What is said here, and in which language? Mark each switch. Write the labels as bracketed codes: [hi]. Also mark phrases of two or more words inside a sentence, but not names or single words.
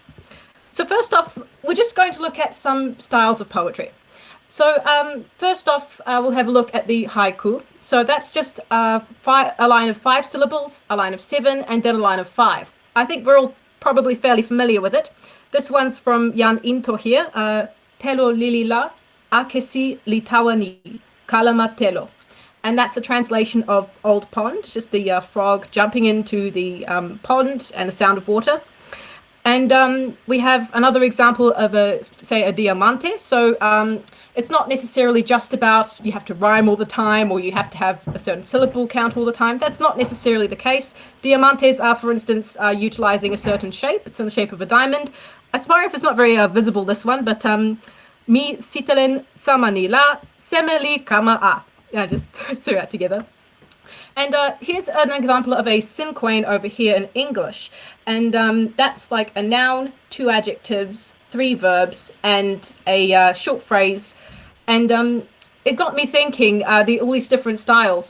[en] So first off, we're just going to look at some styles of poetry. So first off, we'll have a look at the haiku. So that's just a line of 5 syllables, a line of 7, and then a line of 5. I think we're all probably fairly familiar with it. This one's from Jan Into here. [tok] Telo lili la, akesi litawani, kalama telo. [en] And that's a translation of Old Pond, just the frog jumping into the pond and the sound of water. And we have another example of a diamante. So it's not necessarily just about you have to rhyme all the time or you have to have a certain syllable count all the time. That's not necessarily the case. Diamantes are, for instance, utilizing a certain shape. It's in the shape of a diamond. Sorry if it's not very visible, this one, but [tok] mi sitelen samani la seme li kama a. [en] I just threw that together. And here's an example of a cinquain over here in English. And that's like a noun, 2 adjectives, 3 verbs, and a short phrase. And it got me thinking, all these different styles.